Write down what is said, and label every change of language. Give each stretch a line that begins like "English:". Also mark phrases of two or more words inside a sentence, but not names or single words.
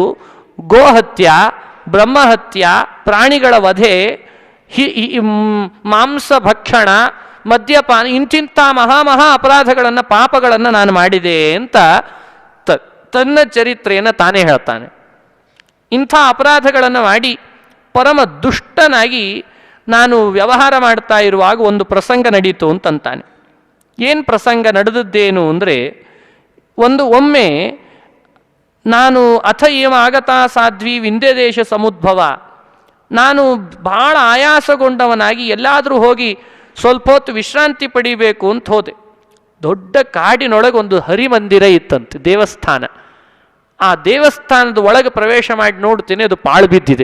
Kannada: ಗೋಹತ್ಯ, ಬ್ರಹ್ಮಹತ್ಯ, ಪ್ರಾಣಿಗಳ ವಧೆ, ಮಾಂಸ ಭಕ್ಷಣ, ಮದ್ಯಪಾನ, ಇಂತಿಂಥ ಮಹಾ ಅಪರಾಧಗಳನ್ನು ಪಾಪಗಳನ್ನು ನಾನು ಮಾಡಿದೆ ಅಂತ ತನ್ನ ಚರಿತ್ರೆಯನ್ನು ತಾನೇ ಹೇಳ್ತಾನೆ. ಇಂಥ ಅಪರಾಧಗಳನ್ನು ಮಾಡಿ ಪರಮ ದುಷ್ಟನಾಗಿ ನಾನು ವ್ಯವಹಾರ ಮಾಡ್ತಾ ಇರುವಾಗ ಒಂದು ಪ್ರಸಂಗ ನಡೀತು ಅಂತಂತಾನೆ. ಏನು ಪ್ರಸಂಗ ನಡೆದದ್ದೇನು ಅಂದರೆ, ಒಮ್ಮೆ ನಾನು
Sanskrit: ಅಥ ಏವ ಆಗತಾ ಸಾಧ್ವಿ ವಿಂಧ್ಯದೇಶ ಸಮುದ್ಭವ,
Kannada: ನಾನು ಬಹಳ ಆಯಾಸಗೊಂಡವನಾಗಿ ಎಲ್ಲಾದರೂ ಹೋಗಿ ಸ್ವಲ್ಪ ಹೊತ್ತು ವಿಶ್ರಾಂತಿ ಪಡಿಬೇಕು ಅಂತ ಹೋದೆ. ದೊಡ್ಡ ಕಾಡಿನೊಳಗೆ ಒಂದು ಹರಿಮಂದಿರ ಇತ್ತಂತೆ, ದೇವಸ್ಥಾನ. ಆ ದೇವಸ್ಥಾನದ ಒಳಗೆ ಪ್ರವೇಶ ಮಾಡಿ ನೋಡ್ತೀನಿ, ಅದು ಪಾಳು ಬಿದ್ದಿದೆ.